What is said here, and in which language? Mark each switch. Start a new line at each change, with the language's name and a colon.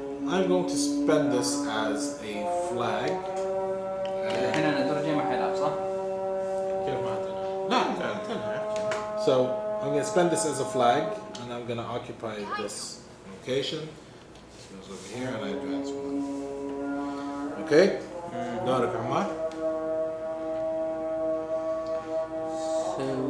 English: I'm going to spend this as a flag.
Arabic: احنا الدور الجاي ما حيلعب صح؟ كيف ما أعطينا؟
English: No, no. So I'm going to spend this as a flag, and I'm going to occupy this location. This goes over here, and I advance one. Okay? دورك عمار. So,